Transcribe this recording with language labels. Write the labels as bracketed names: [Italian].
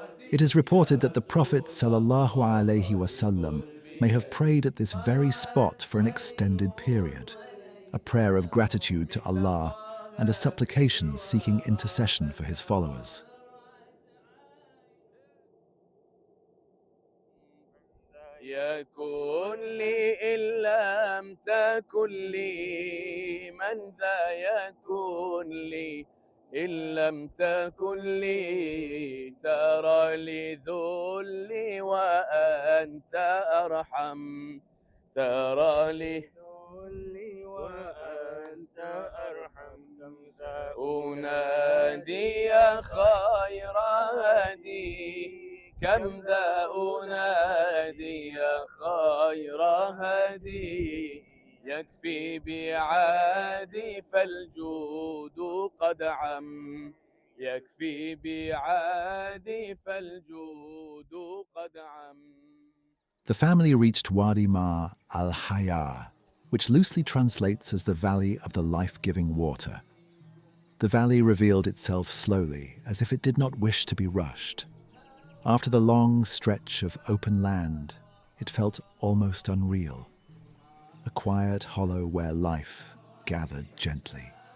[English] It is reported that the Prophet sallallahu alaihi wasallam may have prayed at this very spot for an extended period, a prayer of gratitude to Allah and a supplication seeking intercession for his followers. [Arabic] يكن لي إن لم تكن لي من ذا يكن لي إن لم تكن لي ترى لي ذلي وأنت أرحم ترى لي ذلي وأنت أرحم أنادي يا خير هدي كم ذا أنادي يا خير هدي يكفي بعادي فالجود قد عم يكفي بعادي فالجود قد عم. [English] The family reached Wadi Ma al-Haya, which loosely translates as the Valley of the Life-Giving Water. The valley revealed itself slowly, as if it did not wish to be rushed. After the long stretch of open land, it felt almost unreal, a quiet hollow where life gathered gently.